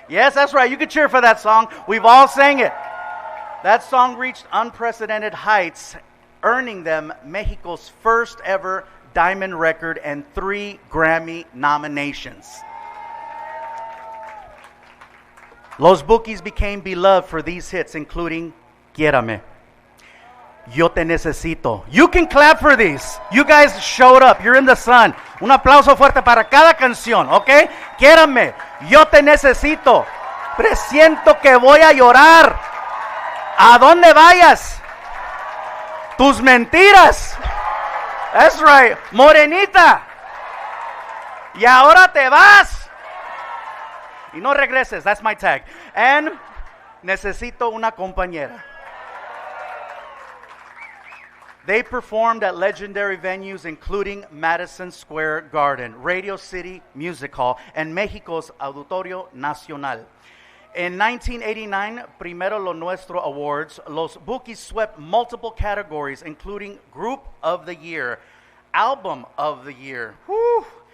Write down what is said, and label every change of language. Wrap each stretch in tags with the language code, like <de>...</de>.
<en>Yes, that's right. You can cheer for that song. We've all sang it. That song reached unprecedented heights, earning them Mexico's first ever diamond record and 3 Grammy nominations. Los Bukis became beloved for these hits, including Quiérame, Yo Te Necesito. You can clap for these. You guys showed up. You're in the sun.</en> <es>Un aplauso fuerte para cada canción, ¿ok? Quiérame, Yo Te Necesito. Presiento que voy a llorar. ¿A dónde vayas? Tus mentiras.</es> <en>That's right.</en> <es>Morenita. Y ahora te vas. Y no regreses.</es> <en>That's my tag.</en> <es>And Necesito una compañera.</es> <en>They performed at legendary venues including Madison Square Garden, Radio City Music Hall, and Mexico's Auditorio Nacional. In 1989, Primero Lo Nuestro Awards, Los Bukis swept multiple categories, including Group of the Year, Album of the Year. Whew.</en>